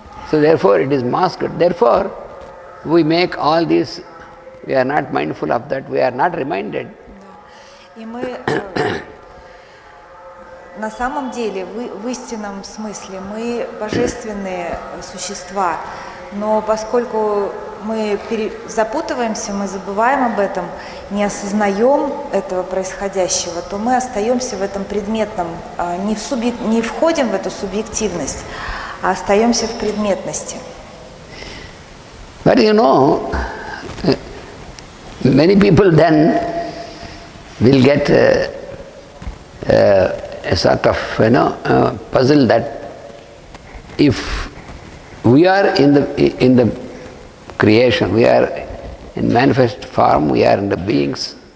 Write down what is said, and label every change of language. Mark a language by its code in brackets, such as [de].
[en] So therefore it is masked. Therefore we make all this, we are not mindful of that, we are not reminded. [ru] И мы на самом деле, в истинном смысле, мы божественные существа, но поскольку мы запутываемся, мы забываем об этом, не осознаем этого происходящего, то мы остаемся в этом предметном, не входим в эту субъективность, а остаемся в предметности. [en] But many people then will get a sort of puzzle that if we are in the creation, we are in manifest form, we are in the beings.